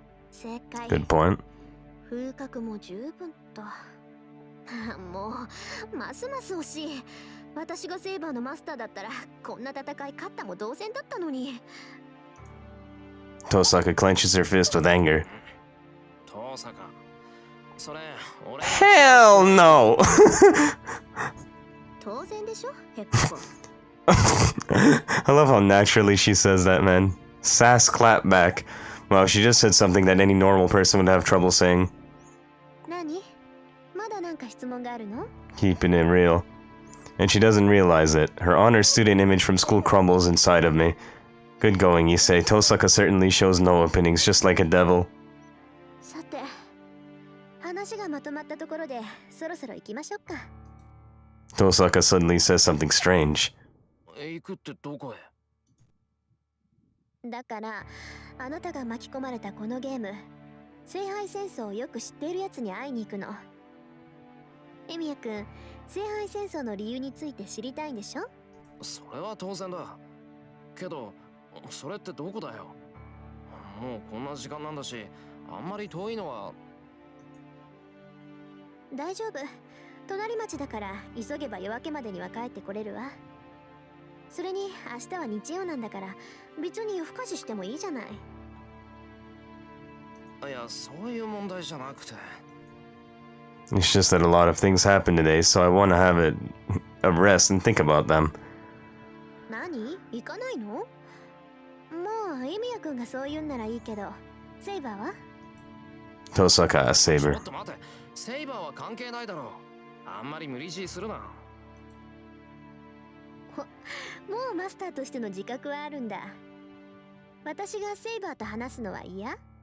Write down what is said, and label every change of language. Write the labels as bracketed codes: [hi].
[ja] 正解。 [en] Good point. [ja] 風格も十分と。もうますます惜しい。私がセイバーのマスターだったらこんな戦い勝ったも同然だったのに。 [en] Tosaka clenches her fist with anger. [ja] トサカ、それ俺。 [en] Hell no! [ja] 当然でしょ、ヘッポコ。 [en] I love how naturally she says that, man. Sass clap back. Wow, she just said something that any normal person would have trouble saying. [ja] 何？まだなんか質問があるの？ [en] Keeping it real. And she doesn't realize it. Her honor student image from school crumbles inside of me. Good going, you say. Tosaka certainly shows no openings, just like a devil. [ja] さて、話がまとまったところでそろそろ行きましょうか。 [en] Tosaka suddenly says something strange. [ja] 行くってどこへ？だからあなたが巻き込まれたこのゲーム、聖杯戦争をよく知っているやつに会いに行くの。エミヤ君、聖杯戦争の理由について知りたいんでしょ？それは当然だ。けどそれってどこだよ？もうこんな時間なんだし、あんまり遠いのは。大丈夫、隣町だから急げば夜明けまでには帰ってこれるわ。それに明日は日曜なんだから別に夜更かししてもいいじゃない。いや、そういう問題じゃなくて。 [en] It's just that a lot of things happened today, so I want to have a rest and think about them. [ja] 何？行かないの？もうエミヤ君がそう言うんならいいけど、セイバーは？ [en] Tosaka asks [ja] ちょ [en] Saber. [ja] っと待て、セイバーは関係ないだろう。あんまり無理強いするな。もうマスターとしての自覚はあるんだ。私がセイバーと話すのは嫌？